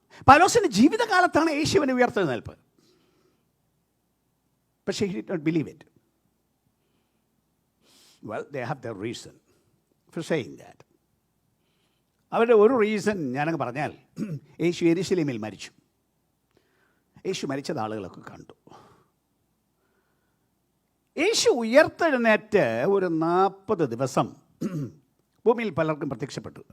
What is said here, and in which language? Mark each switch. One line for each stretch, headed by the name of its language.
Malayalam: പൗലോസിന്റെ ജീവിതകാലത്താണ് യേശുവിനെ ഉയർത്തെഴുന്നേൽപ്പ്. പക്ഷേ
English: he did not believe it. Well, they have their reason for saying that.
Malayalam: അവരുടെ ഒരു റീസൺ ഞാനങ്ങ് പറഞ്ഞാൽ, യേശു യെരൂശലേമിൽ മരിച്ചു. യേശു മരിച്ചത് ആളുകളൊക്കെ കണ്ടു. യേശു ഉയർത്തെഴുന്നേറ്റ് ഒരു 40 ദിവസം ഭൂമിയിൽ പലർക്കും പ്രത്യക്ഷപ്പെട്ടു.